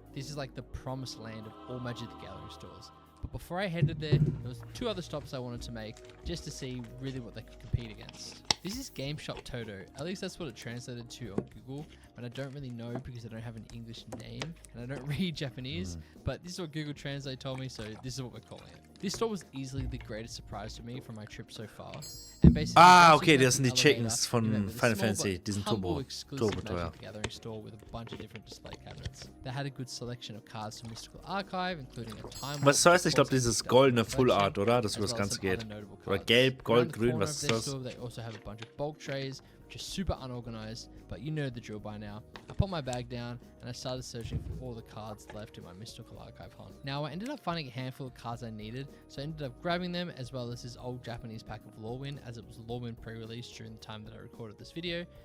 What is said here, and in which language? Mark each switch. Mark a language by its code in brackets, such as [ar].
[en] This is like the promised land of all Magic the Gathering stores. But before I headed there was 2 other stops I wanted to make just to see really what they could compete against. This is Game Shop Toto, at least that's what it translated to on Google, but I don't really know because I don't have an English name and I don't read Japanese, but this is what Google Translate told me, so this is what we're calling it. This store was easily the greatest surprise to me from my trip so far. And basically, [de] Okay, das sind die Chickens von Final Fantasy, diesen Turbo teuer. [en] Magic the Gathering store with a bunch of different display cabinets. They had a good selection of cards from Mystical Archive, including a time. [de] Was das heißt? Ich glaube, dieses goldene Full Art, oder? Das über das Ganze geht. Oder gelb, gold, grün, was ist das? [en] They also have a bunch of bulk trays, which is super unorganized, but you know the drill by now. I put my bag down and I started searching for all the cards left in my Mystical Archive hunt. Now, I ended up finding a handful of cards I needed, so I ended up grabbing them as well as this old Japanese pack of Lorwyn, as it was Lorwyn pre-release during the time that I recorded this video.